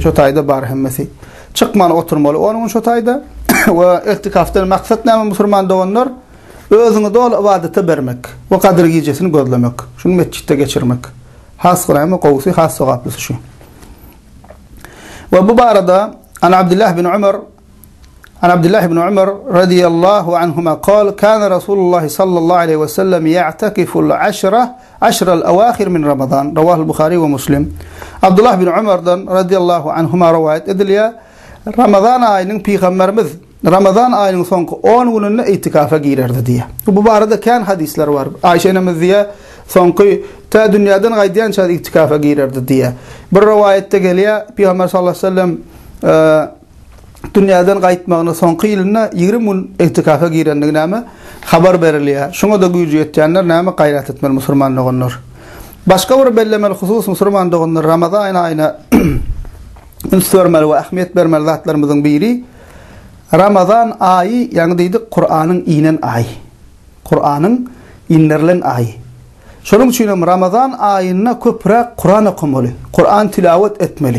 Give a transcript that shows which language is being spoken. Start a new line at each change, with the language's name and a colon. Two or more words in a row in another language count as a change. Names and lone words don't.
Turkmen: Şo taýda bar hemmesi. Çykman oturmaly. Onuň şo taýda we i'tikafdan maksat näme musulman doganlar? Özüňi dol ibadete bermek we kadir gijesini gözlemek. Şunu mesjidde geçirmek. Has gıramı qowsy has sowaplysı şu. Ve bu barada
Arabic: عن عبد الله بن عمر رضي الله عنهما قال كان رسول الله صلى الله عليه وسلم يعتكف العشر الأواخر من رمضان رواه البخاري ومسلم.
Turkish: Abdullah bin Umar'dan
Arabic: رضي الله عنهما
Turkish: rivayet ediliyor.
Turkmen: Ramazan ayının Peygamberimiz Ramazan ayının soňky 10 gününde itikafa girerdi diye. Bu barada kan hadisler var. Ayşe anamız diye soňky ta dünýäden gaýdýança itikafa girerdi diye. Bir rivayette gelýär Peygamber
Arabic: صلى الله عليه وسلم
Turkmen: dünýäden gaýtmagyny soňky ýylyna 20 gün itikafa girendigini näme habar berilýär. Şoňa da güýjü ýetýänler näme gaýrat etmeli musulmanlar onlar. Başka bir bellemeli husus musulman doganlar Ramazan ayına ünsörmeli we ähmiýet bermeli zatlarymyzyň biri Ramazan ayı ýani diýdik Kur'anyň inen ayı. Kur'anyň inlerilen ayı. Şonuň üçin Ramazan aýyna köpräk Kur'an okumaly, Kur'an tilawet etmeli.